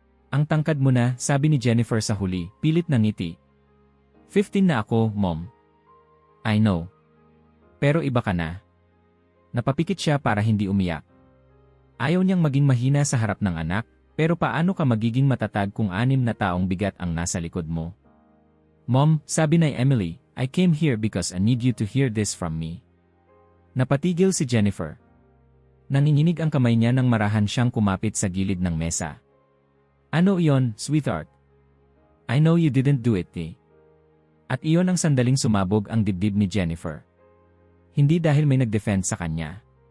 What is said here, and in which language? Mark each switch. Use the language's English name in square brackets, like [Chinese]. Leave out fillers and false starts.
[Filipino] Ang tangkad mo na, sabi ni Jennifer sa huli, pilit na ngiti. 15 na ako, Mom. [English] I know. [Filipino] Pero iba ka na. Napapikit siya para hindi umiyak. Ayaw niyang maging mahina sa harap ng anak, pero paano ka magiging matatag kung 6 na taong bigat ang nasa likod mo? [English] Mom, [Filipino] sabi ni Emily, [English] I came here because I need you to hear this from me. [Filipino] Napatigil si Jennifer. Nanginginig ang kamay niya nang marahan siyang kumapit sa gilid ng mesa. Ano iyon, [English] sweetheart? I know you didn't do it, eh. [Filipino] At iyon ang sandaling sumabog ang dibdib ni Jennifer. Hindi dahil may nag-defend sa kanya.